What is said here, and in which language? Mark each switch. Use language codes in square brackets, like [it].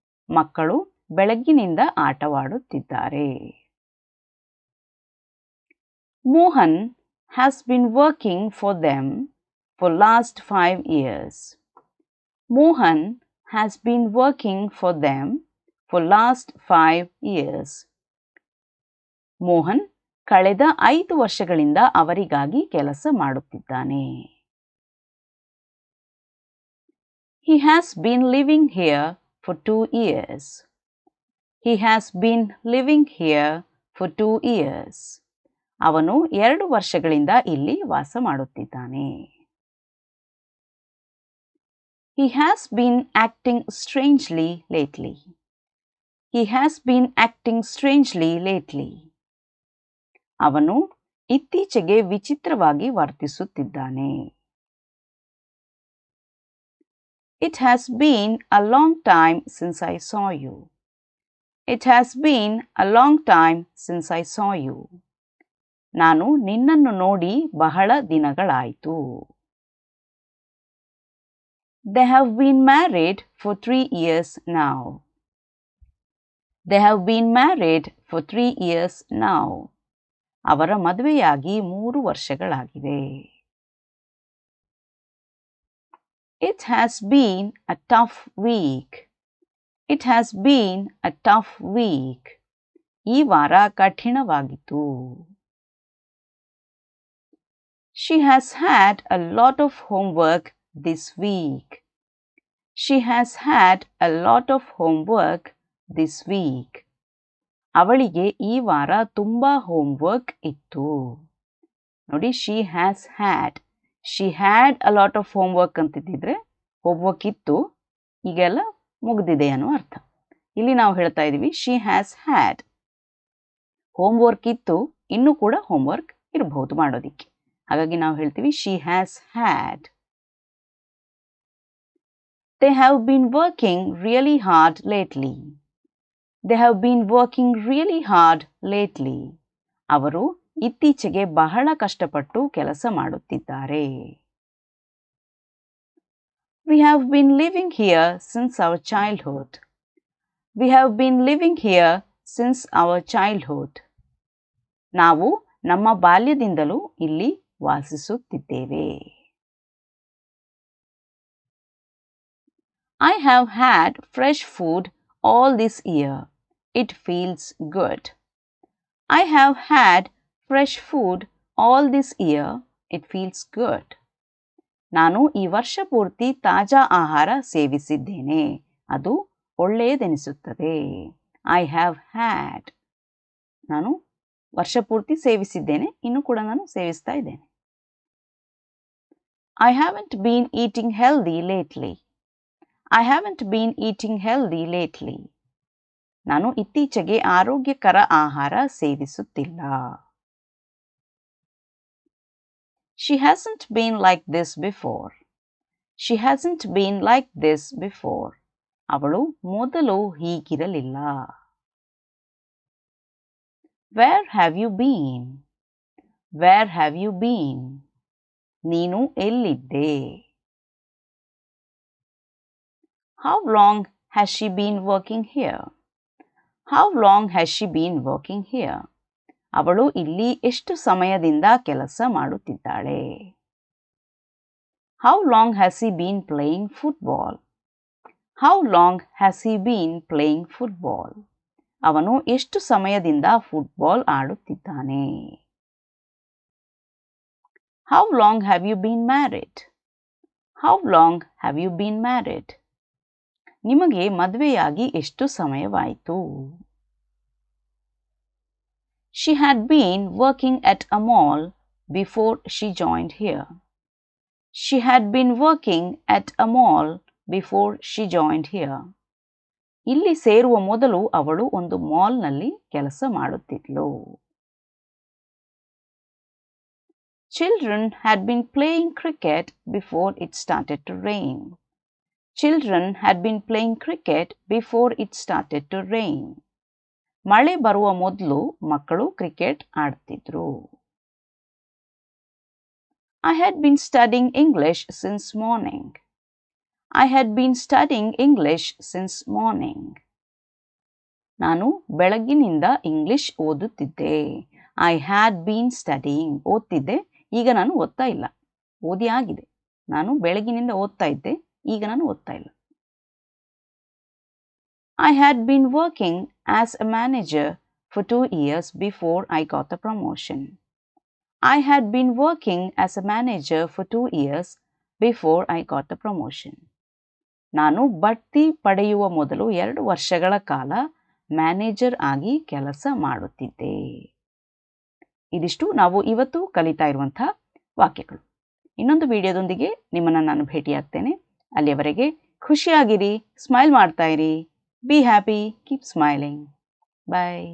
[kn] ಮಕ್ಕಳು ಬೆಳಗ್ಗಿನಿಂದ ಆಟವಾಡುತ್ತಿದ್ದಾರೆ. [en] Mohan has been working for them for last 5 years. Mohan has been working for them for last 5 years. [kn] Mohan ಕಳೆದ 5 ವರ್ಷಗಳಿಂದ ಅವರಿಗಾಗಿ ಕೆಲಸ ಮಾಡುತ್ತಿದ್ದಾನೆ. [en] He has been living here for 2 years. He has been living here for 2 years. [kn] ಅವನು 2 ವರ್ಷಗಳಿಂದ ಇಲ್ಲಿ ವಾಸ ಮಾಡುತ್ತಿದ್ದಾನೆ. [en] He has been acting strangely lately. He has been acting strangely lately. [kn] ಅವನು ಇತ್ತೀಚೆಗೆ ವಿಚಿತ್ರವಾಗಿ ವರ್ತಿಸುತ್ತಿದ್ದಾನೆ. [en] It has been a long time since I saw you. It has been a long time since I saw you. [kn] ನಾನು ನಿನ್ನನ್ನು ನೋಡಿ ಬಹಳ ದಿನಗಳಾಯಿತು. [en] They have been married for 3 years now. They have been married for 3 years now. [kn] ಅವರ ಮದುವೆಯಾಗಿ 3 ವರ್ಷಗಳಾಗಿವೆ. [en] It has been a tough week. It has been a tough week. [kn] ಈ ವಾರ ಕಠಿಣವಾಗಿತ್ತು. [en] She has had a lot of homework this week. She has had a lot of homework this week. [kn] ಅವಳಿಗೆ ಈ ವಾರ ತುಂಬಾ homework ಇತ್ತು. ನೋಡಿ, [en] she has had. She had a lot of homework [kn] ಅಂತಿದ್ದಿದ್ರೆ homework ಇತ್ತು, ಈಗೆಲ್ಲ ಮುಗ್ದಿದೆ ಅನ್ನೋ ಅರ್ಥ. ಇಲ್ಲಿ ನಾವು ಹೇಳ್ತಾ ಇದ್ದೀವಿ [en] she has had. [kn] ಹೋಮ್ವರ್ಕ್ ಇತ್ತು, ಇನ್ನೂ ಕೂಡ ಹೋಮ್ವರ್ಕ್ ಇರಬಹುದು ಮಾಡೋದಿಕ್ಕೆ. ಹಾಗಾಗಿ ನಾವು ಹೇಳ್ತೀವಿ [en] she has had. They have been working really hard lately. They have been working really hard lately. [kn] ಅವರು ಇತ್ತೀಚೆಗೆ ಬಹಳ ಕಷ್ಟಪಟ್ಟು ಕೆಲಸ ಮಾಡುತ್ತಿದ್ದಾರೆ. [en] We have been living here since our childhood. We have been living here since our childhood. [kn] ನಾವು ನಮ್ಮ ಬಾಲ್ಯದಿಂದಲೂ ಇಲ್ಲಿ ವಾಸಿಸುತ್ತಿದ್ದೇವೆ. [en] I have had fresh food all this year. It feels good. I have had fresh food all this year. It feels good. [kn] ನಾನು ಈ ವರ್ಷ ಪೂರ್ತಿ ತಾಜಾ ಆಹಾರ ಸೇವಿಸಿದ್ದೇನೆ. ಅದು ಒಳ್ಳೆಯದೆನಿಸುತ್ತದೆ. [en] I have had. [kn] ನಾನು ವರ್ಷ ಪೂರ್ತಿ ಸೇವಿಸಿದ್ದೇನೆ. ಇನ್ನೂ ಕೂಡ ನಾನು ಸೇವಿಸ್ತಾ ಇದ್ದೇನೆ. [en] I haven't been eating healthy lately. I haven't been eating healthy lately. [kn] ನಾನು ಇತ್ತೀಚೆಗೆ ಆರೋಗ್ಯಕರ ಆಹಾರ ಸೇವಿಸುತ್ತಿಲ್ಲ. [en] She hasn't been like this before. She hasn't been like this before. [kn] ಅವಳು ಮೊದಲು ಹೀಗಿರಲಿಲ್ಲ. [en] Where have you been? Where have you been? [kn] ನೀನು ಎಲ್ಲಿದ್ದೆ? [en] How long has she been working here? How long has she been working here? [kn] ಅವಳು ಇಲ್ಲಿ ಎಷ್ಟು ಸಮಯದಿಂದ ಕೆಲಸ ಮಾಡುತ್ತಿದ್ದಾಳೆ? [en] How long has he been playing football? How long has he been playing football? [kn] ಅವನು ಎಷ್ಟು ಸಮಯದಿಂದ football ಆಡುತ್ತಿದ್ದಾನೆ? [en] How long have you been married? How long have you been married? [kn] ನಿಮಗೆ ಮದುವೆಯಾಗಿ ಎಷ್ಟು ಸಮಯವಾಯಿತು? [en] She had been working at a mall before she joined here. She had been working at a mall before she joined here. [kn] ಇಲ್ಲಿ ಸೇರುವ ಮೊದಲು ಅವಳು ಒಂದು ಮಾಲ್ನಲ್ಲಿ ಕೆಲಸ ಮಾಡುತ್ತಿದ್ಲು. [en] Children had been playing cricket before it started to rain. Children had been playing cricket before it started to rain. [kn] ಮಳೆ ಬರುವ ಮೊದಲು ಮಕ್ಕಳು cricket ಆಡ್ತಿದ್ರು. [en] I had been studying English since morning. I had been studying English since morning. [kn] ನಾನು ಬೆಳಗ್ಗಿನಿಂದ English ಓದುತ್ತಿದ್ದೆ. [en] I had been studying. [kn] ಓದ್ತಿದ್ದೆ, ಈಗ ನಾನು ಓದ್ತಾ ಇಲ್ಲ. ಓದಿ ಆಗಿದೆ. ನಾನು ಬೆಳಗ್ಗಿನಿಂದ ಓದ್ತಾ ಇದ್ದೆ, ಈಗ ನಾನು ಓದ್ತಾ ಇಲ್ಲ. [en] I had been working as a manager for 2 years before I got the promotion. I had been working as a manager for 2 years before I got the promotion. [kn] ನಾನು ಬಡ್ತಿ ಪಡೆಯುವ ಮೊದಲು 2 ವರ್ಷಗಳ ಕಾಲ ಮ್ಯಾನೇಜರ್ ಆಗಿ ಕೆಲಸ ಮಾಡುತ್ತಿದ್ದೆ. ಇದಿಷ್ಟು ನಾವು ಇವತ್ತು ಕಲಿತಾ ಇರುವಂಥ ವಾಕ್ಯಗಳು. ಇನ್ನೊಂದು ವಿಡಿಯೋದೊಂದಿಗೆ ನಿಮ್ಮನ್ನು ನಾನು ಭೇಟಿಯಾಗ್ತೇನೆ. ಅಲ್ಲಿಯವರೆಗೆ ಖುಷಿಯಾಗಿರಿ, ಸ್ಮೈಲ್ ಮಾಡ್ತಾ ಇರಿ. [en] Be happy, keep smiling. Bye.